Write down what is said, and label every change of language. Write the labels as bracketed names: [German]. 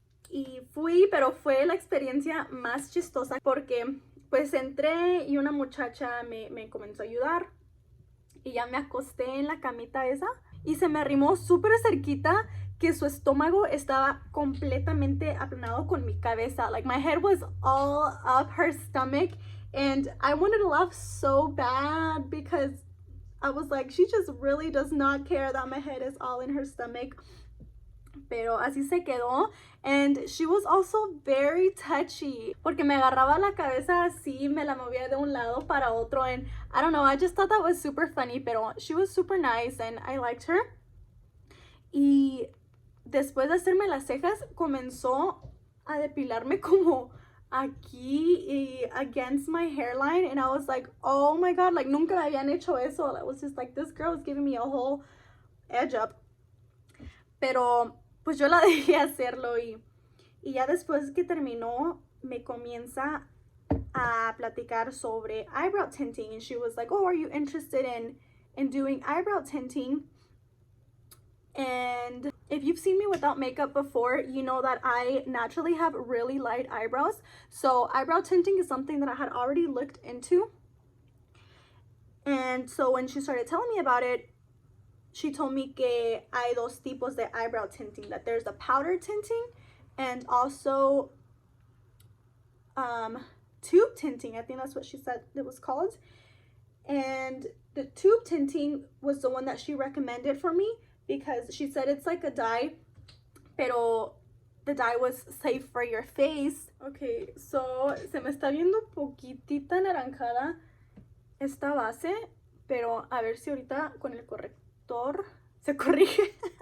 [Spanish] Y fui, pero fue la experiencia más chistosa porque pues entré y una muchacha me comenzó a ayudar y ya me acosté en la camita esa y se me arrimó súper cerquita que su estómago estaba completamente aplanado con mi cabeza. [English] Like my head was all up her stomach and I wanted to laugh so bad because I was like, she just really does not care that my head is all in her stomach. [Spanish] Pero así se quedó. [English] And she was also very touchy [Spanish] porque me agarraba la cabeza así, me la movía de un lado para otro, [English] and I don't know, I just thought that was super funny, pero she was super nice and I liked her. [Spanish] Y después de hacerme las cejas comenzó a depilarme como aquí y [English] against my hairline, and I was like, oh my god, like [Spanish] nunca me habían hecho eso. [English] I was just like, this girl is giving me a whole edge up. [Spanish] Pero pues yo la dejé hacerlo y ya después que terminó me comienza a platicar sobre eyebrow tinting, [English] and she was like, oh, are you interested in doing eyebrow tinting? And if you've seen me without makeup before, you know that I naturally have really light eyebrows, so eyebrow tinting is something that I had already looked into. And so when she started telling me about it, she told me [Spanish] que hay dos tipos de [English] eyebrow tinting, that there's the powder tinting and also tube tinting. I think that's what she said it was called. And the tube tinting was the one that she recommended for me because she said it's like a dye, pero the dye was safe for your face. [Spanish] Okay, so se me está viendo poquitita naranjada esta base, pero a ver si ahorita con el corrector se corrige.